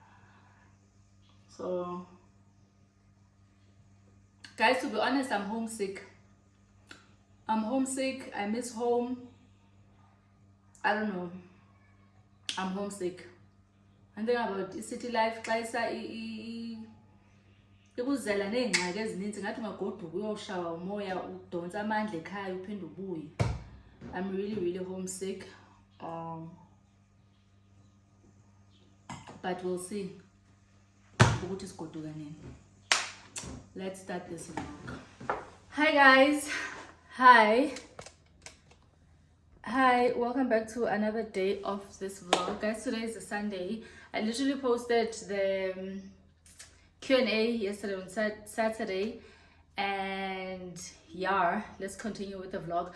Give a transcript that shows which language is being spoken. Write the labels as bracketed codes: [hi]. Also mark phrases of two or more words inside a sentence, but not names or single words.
[en] So guys, to be honest, I'm homesick. I'm homesick. I miss home. I don't know. I'm homesick. And then about city life, [xh] ikuzela neengxaki ezininzi ngathi ungagoduka uyoshawa umoya udonsa amandla ekhaya uphinde ubuye. [en] I'm really homesick, but we'll see [xh] ukuthi sigoduka nini. [en] Let's start this vlog. Hi guys, hi, welcome back to another day of this vlog. Guys, today is a Sunday. I literally posted the Q&A yesterday on Saturday, and yeah, let's continue with the vlog.